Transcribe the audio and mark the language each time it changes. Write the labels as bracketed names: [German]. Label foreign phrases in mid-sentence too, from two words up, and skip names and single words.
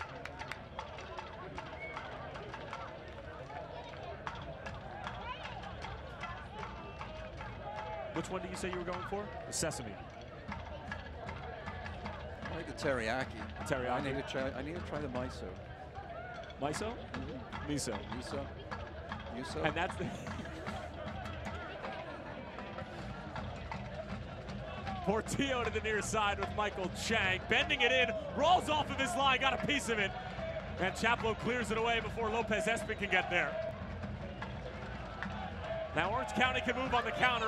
[English] Which one did you say you were going for? The sesame. I like the teriyaki. The teriyaki. I need to try the miso. Miso? Mm-hmm. Miso. Miso. Miso. And that's the Portillo to the near side with Michael Chang. Bending it in, rolls off of his line, got a piece of it. And Chaplow clears it away before Lopez Espin can get there. Now Orange County can move on the counter.